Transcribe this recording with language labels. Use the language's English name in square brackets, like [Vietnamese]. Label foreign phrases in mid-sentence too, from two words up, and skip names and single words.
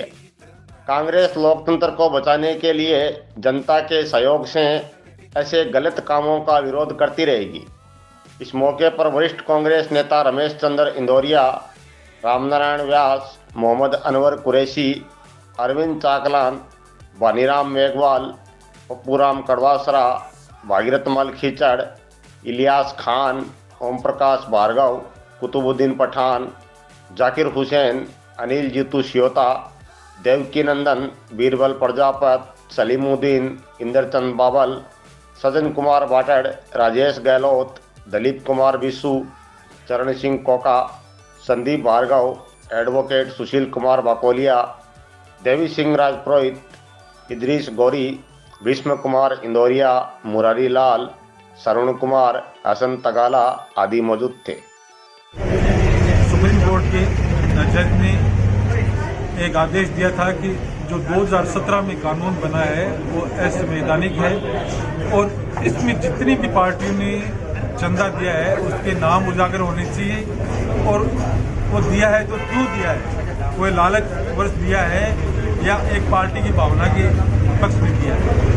[Hindi] कांग्रेस लोकतंत्र को बचाने के लिए जनता के सहयोग से ऐसे गलत कामों का विरोध करती रहेगी। इस मौके पर वरिष्ठ कांग्रेस नेता रमेश चंद्र इंदौरिया, रामनारायण व्यास, मोहम्मद अनवर कुरैशी, अरविंद चाकलान, वानीराम मेघवाल, पप्पूराम कड़वासरा, भागीरथ मल खिचड़, इलियास खान, ओम प्रकाश भार्गव, कुतुबुद्दीन पठान, जाकिर हुसैन, अनिल जीतू सियोता, देवकी नंदन, बीरबल प्रजापत, सलीमुद्दीन, इंद्रचंद बाबल, सजन कुमार बाटड़, राजेश गहलोत, दलीप कुमार बिस्सू, चरण सिंह कोका, संदीप भार्गव, एडवोकेट सुशील कुमार बाकोलिया, देवी सिंह राजपुरोहित, इद्रीस गौरी, भीष्म कुमार इंदौरिया, मुरारी लाल, सरुण कुमार, हसन तगाला आदि मौजूद थे। सुप्रीम कोर्ट के जज ने एक आदेश दिया था कि जो 2017 में कानून बना है वो असंवैधानिक है और इसमें जितनी भी पार्टियों ने चंदा दिया है उसके नाम उजागर होने चाहिए और वो दिया है तो क्यों दिया है, कोई लालच वर्ष दिया है या एक पार्टी की भावना के पक्ष में दिया है।